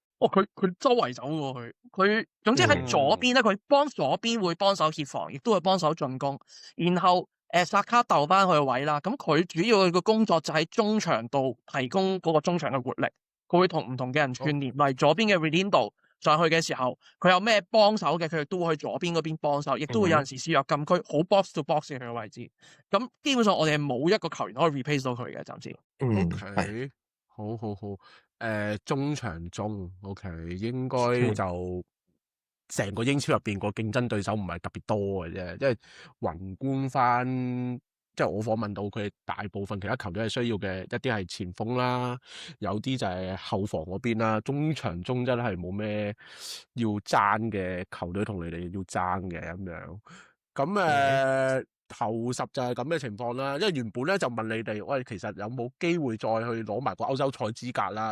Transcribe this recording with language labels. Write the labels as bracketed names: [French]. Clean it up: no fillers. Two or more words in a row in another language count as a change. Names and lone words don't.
[Cantonese] 佢周圍走喎，佢總之喺左邊咧，佢幫左邊會幫手協防，亦都會幫手進攻，然後。薩卡鬥翻佢個位啦，咁佢主要嘅工作就喺中場度提供嗰個中場嘅活力，佢會同唔同嘅人串聯，例如左邊嘅 Ronaldo 上去嘅時候，佢有咩幫手嘅，佢亦都會去左邊嗰邊幫手，亦都會有陣時輸入禁區，好 [English] box to box [Cantonese] 嘅佢嘅位置。咁基本上我哋係冇一個球員可以 replace 到佢嘅，暫時。 OK，好，中場中 OK，應該就。成個英超入邊個競爭對手唔係特別多嘅啫，因為宏觀翻，即係我訪問到佢大部分其他球隊係需要嘅一啲係前鋒啦，有啲就係後防嗰邊啦，中場中真係冇咩要爭嘅球隊同你哋要爭嘅咁樣。咁頭10就係咁嘅情況啦。因為原本咧就問你哋，喂，其實有冇機會再去攞埋個歐洲賽資格啦？